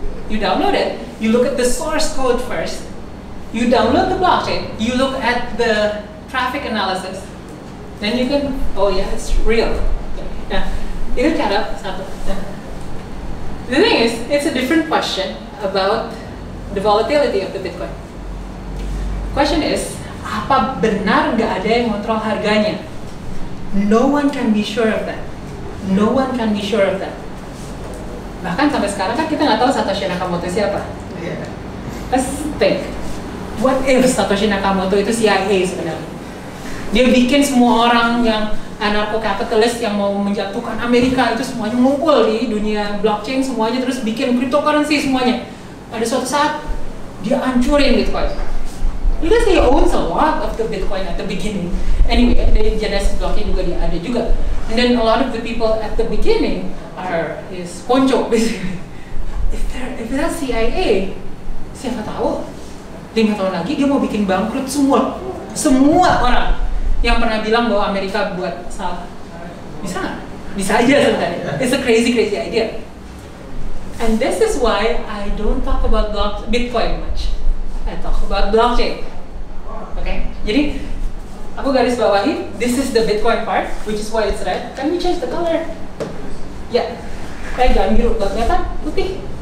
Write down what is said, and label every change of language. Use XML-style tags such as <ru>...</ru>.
<en>You download it, you look at the source code first, you download the blockchain, you look at the traffic analysis, then you can, oh yeah, it's real.</en> <id>Nah, itu cara satu.</id> <en>The thing is, it's a different question about the volatility of the Bitcoin. Question is,</en> <id>apa benar nggak ada yang kontrol harganya?</id> <en>No one can be sure of that. No one can be sure of that.</en> <id>Bahkan sampai sekarang kan kita nggak tahu Satoshi Nakamoto siapa.</id> <en>Let's think. What if Satoshi Nakamoto</en> <id>itu CIA sebenarnya? Dia bikin semua orang yang anarko-kapitalis yang mau menjatuhkan Amerika itu semuanya ngumpul di dunia blockchain semuanya, terus bikin cryptocurrency semuanya. Pada suatu saat dia hancurin Bitcoin.</id> <en>Because he owns a lot of the Bitcoin at the beginning.</en> <id>Anyway, dari Genesis blockchain juga dia ada juga.</id> <en>And then a lot of the people at the beginning are his ponco basically. If that's CIA,</en> <id>siapa tahu 5 tahun lagi dia mau bikin bangkrut semua orang yang pernah bilang bahwa Amerika buat salah. Bisa nggak? Bisa aja sebenarnya.</id> <en>It's a crazy idea. And this is why I don't talk about Bitcoin much. I talk about blockchain. Okay?</en> <id>Jadi aku garis bawahi,</id> <en>this is the Bitcoin part, which is why it's red. Can we change the color?</en> <id>Ya, kayak jangan biru, gak kelihatan putih.</id>